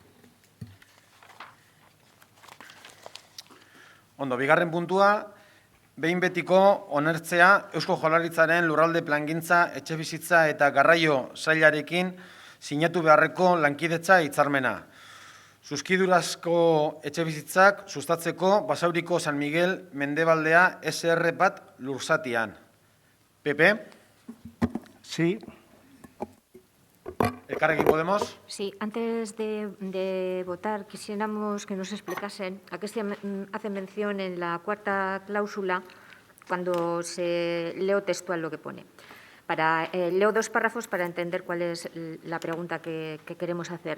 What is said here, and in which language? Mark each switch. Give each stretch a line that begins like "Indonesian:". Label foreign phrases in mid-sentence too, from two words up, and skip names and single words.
Basque: Ondo, bigarren puntua, behin betiko onertzea Eusko Jaurlaritzaren lurralde plangintza, etxebizitza eta garraio sailarekin sinatu beharreko lankidetza hitzarmena. Zuzkidurazko etxebizitzak sustatzeko Basauriko San Miguel Mendebaldea SR bat lurzatian. PP?
Spanish: Sí.
Basque: Elkarrekin Podemos?
Spanish: Sí, antes de votar quisiéramos que nos explicasen a qué se hace mención en la cuarta cláusula cuando se leo textual lo que pone. Leo dos párrafos para entender cuál es la pregunta que queremos hacer.